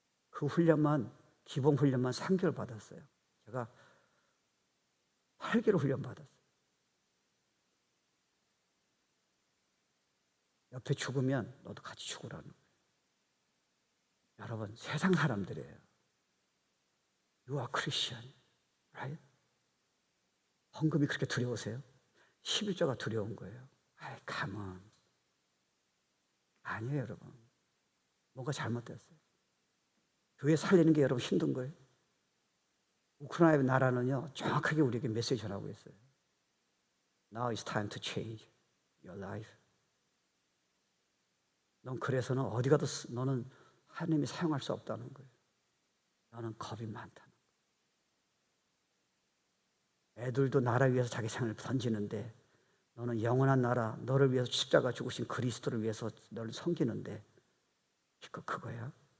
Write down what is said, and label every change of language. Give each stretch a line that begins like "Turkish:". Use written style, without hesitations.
Korean: 그 훈련만, 기본 훈련만 3개월 받았어요. 제가 8개월 훈련 받았어요. 옆에 죽으면 너도 같이 죽으라는 거예요. 여러분, 세상 사람들이에요.
English: You are Christian, right?
Korean: 헌금이 그렇게 두려우세요? 11조가 두려운 거예요.
English: come on.
Korean: 아니에요, 여러분. 뭔가 잘못됐어요. 교회 살리는 게 여러분 힘든 거예요. 우크라이나 나라는요, 정확하게 우리에게 메시지 전하고 있어요.
English: Now it's time to change your life.
Korean: 넌 그래서는 어디 가도 너는 하나님이 사용할 수 없다는 거예요. 너는 겁이 많다는 거예요. 애들도 나라 위해서 자기 생을 던지는데 너는 영원한 나라, 너를 위해서 십자가 죽으신 그리스도를 위해서 너를 섬기는데 그거야?